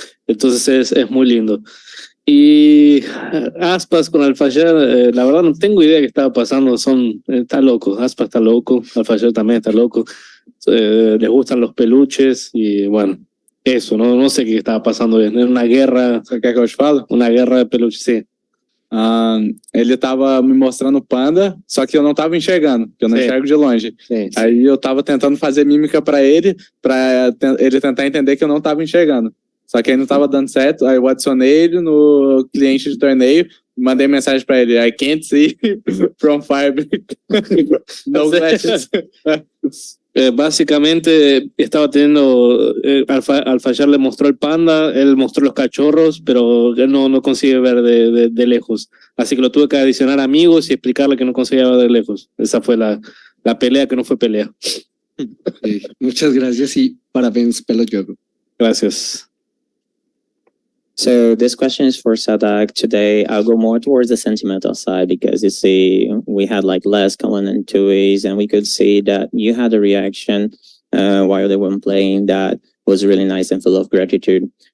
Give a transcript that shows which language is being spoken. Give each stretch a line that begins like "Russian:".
Spanish: Entonces es muy lindo. Y Aspas con Alfayar, la verdad no tengo idea de qué estaba pasando, está loco, Aspas está loco, Alfayar también está loco, les gustan los peluches y bueno, eso, no sé qué estaba pasando bien, era una guerra.
Portuguese: Você quer que eu te falo? Uma guerra de peluches, sim. Ele tava me mostrando o panda, só que eu não tava enxergando, porque eu não enxergo de longe. Sim. Aí eu tava tentando fazer mímica pra ele tentar entender que eu não tava enxergando. Só que aí não tava dando certo, aí eu adicionei ele no cliente de torneio, mandei mensagem pra ele,
English: I can't see from Firebreak. No glasses.
Spanish: Básicamente estaba teniendo, Alfayar le mostró el panda, él mostró los cachorros, pero él no consigue ver de lejos. Así que lo tuve que adicionar amigos y explicarle que no conseguía ver de lejos. Esa fue la pelea que no fue pelea. Muchas gracias y
Portuguese: parabéns pelo jogo.
Spanish: Gracias.
English: So this question is for Sadak today. I'll go more towards the sentimental side because you see, we had like Les, Cullen, and Tuis, and we could see that you had a reaction while they were playing that was really nice and full of gratitude.